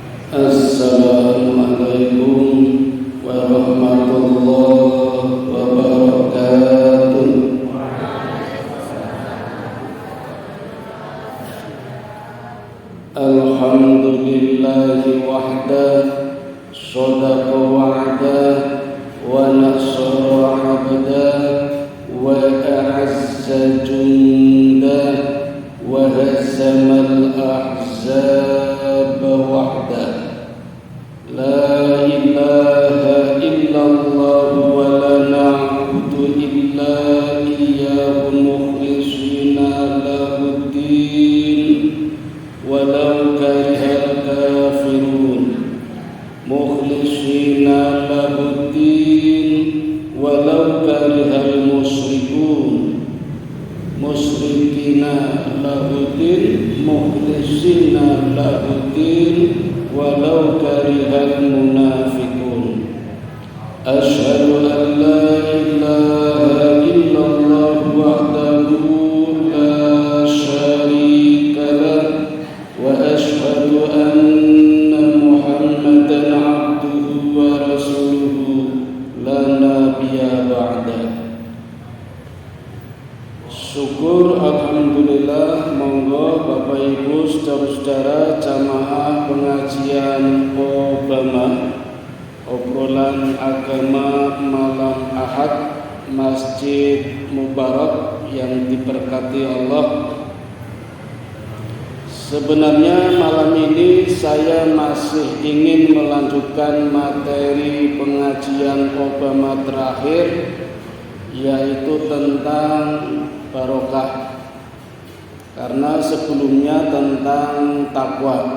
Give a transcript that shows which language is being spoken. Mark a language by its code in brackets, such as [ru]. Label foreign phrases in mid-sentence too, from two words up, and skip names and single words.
[ar] السلام عليكم ورحمة الله وبركاته. الحمد لله وحده, صدق وعده، ونصر عبده، وأعز جنده، وهزم الأحزاب وحده. لا إله إلا الله ولا نعبد إلا إياه مخلصين له الدين ولو كره الكافرون. مخلصين له الدين ولو كره المشركون. مشركين له الدين مخلصين له الدين ولو كره المنافقون. أشهد أن لا إله إلا الله وحده لا شريك له وأشهد أن محمدا عبده ورسوله لا نبي بعده. [id] Syukur alhamdulillah, monggo Bapak Ibu saudara-saudara jamaah pengajian Obama, obrolan agama malam Ahad, Masjid Mubarak yang diberkati Allah. Sebenarnya malam ini saya masih ingin melanjutkan materi pengajian Obama terakhir, yaitu tentang barokah, karena sebelumnya tentang takwa.